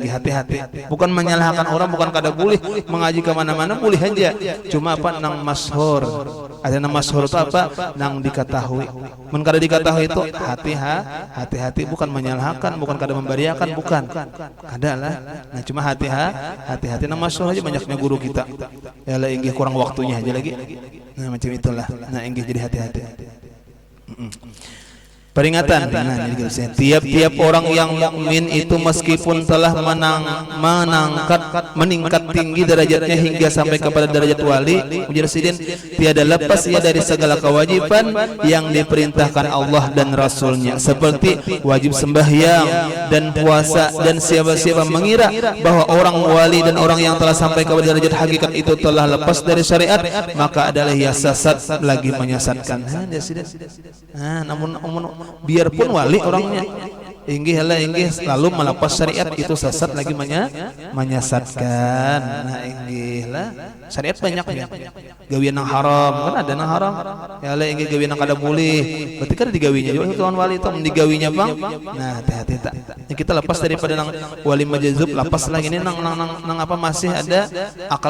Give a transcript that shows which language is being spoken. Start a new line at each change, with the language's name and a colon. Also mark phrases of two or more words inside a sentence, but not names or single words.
Banjar: inggih hati-hati bukan menyalahkan orang bukan kada boleh mengaji ke mana-mana boleh aja cuma apa nang masyhur ada nama masyhur itu apa nang diketahui mun kada diketahui itu hati-hati bukan menyalahkan bukan kada membariakan bukan kada lah nah cuma hati-hati nama masyhur aja banyaknya guru kita ya lah inggih kurang waktunya aja lagi nah macam itulah nah inggih jadi hati-hati
Malay: peringatan nah tiap-tiap orang yang mukmin itu meskipun telah meningkat tinggi derajatnya hingga sampai kepada derajat wali mujahidin tiada lepas ia dari segala kewajiban yang diperintahkan Allah dan Rasulnya seperti wajib sembahyang dan puasa dan siapa-siapa mengira bahwa orang wali dan orang yang telah sampai kepada derajat hakikat itu telah lepas dari syariat maka adalah ia sesat lagi menyesatkan
Banjar: namun biarpun wali orangnya inggih lalu melepas syariat itu sesat lagi menyesatkan nah inggih lah syariat banyak ya gawian yang haram kan ada yang haram ya lah inggih gawian yang kada boleh berarti kan digawinya juga tuan wali itu digawinya bang nah hati-hati tak kita lepas daripada nang wali majazub lepas lagi ini nang apa masih ada akal